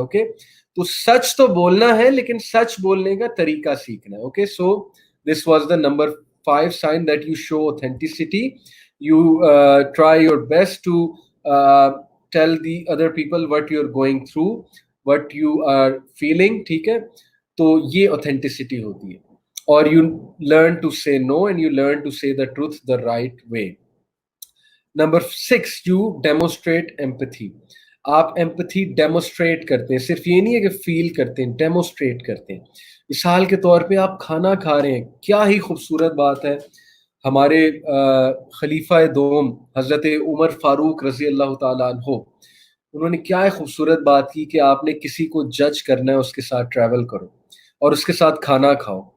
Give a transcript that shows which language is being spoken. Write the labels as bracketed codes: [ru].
[ur] Okay, تو سچ تو بولنا ہے لیکن سچ بولنے کا طریقہ سیکھنا ہے. [en] Okay, so this was the number 5 sign that you show authenticity. You try your best to tell the other people what you're going through, what you are feeling. [ur] ٹھیک ہے، تو یہ authenticity ہوتی ہے. [en] اور you learn to say no and you learn to say the truth the right way. Number 6, you demonstrate empathy. [ur] آپ empathy demonstrate کرتے ہیں، صرف یہ نہیں ہے کہ فیل کرتے ہیں، ڈیمونسٹریٹ کرتے ہیں. مثال کے طور پہ آپ کھانا کھا رہے ہیں، کیا ہی خوبصورت بات ہے. ہمارے خلیفہ دوم حضرت عمر فاروق رضی اللہ تعالیٰ عنہ، انہوں نے کیا خوبصورت بات کی کہ آپ نے کسی کو جج کرنا ہے، اس کے ساتھ ٹریول کرو اور اس کے ساتھ کھانا کھاؤ.